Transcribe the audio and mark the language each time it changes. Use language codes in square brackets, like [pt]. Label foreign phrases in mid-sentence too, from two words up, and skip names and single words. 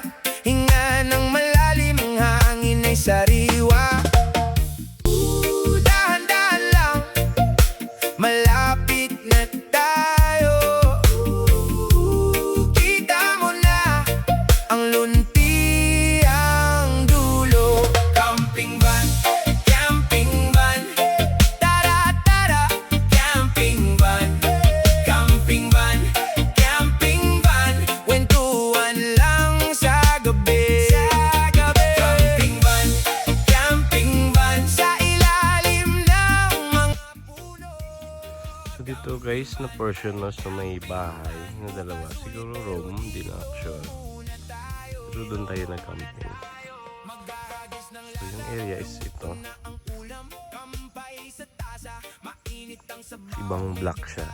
[tl] Hinga ng malalim, ang hangin ay sariwa. Dahan-dahan lang, malapit na tayo. Kita mo na ang lunti, ang dulo. [en] Camping van, camping van. [tl] Tara, tara, [en] camping van. Camping van, camping van. [tl] Kwentuhan lang sa gabi. [en] Camping van, camping van. [tl] Sa ilalim ng mga puno. So dito guys, na portion na sa may bahay na dalawa. Siguro room, hindi na actual. Pero doon tayo nag-camping. So yung area is ito. Ibang block siya.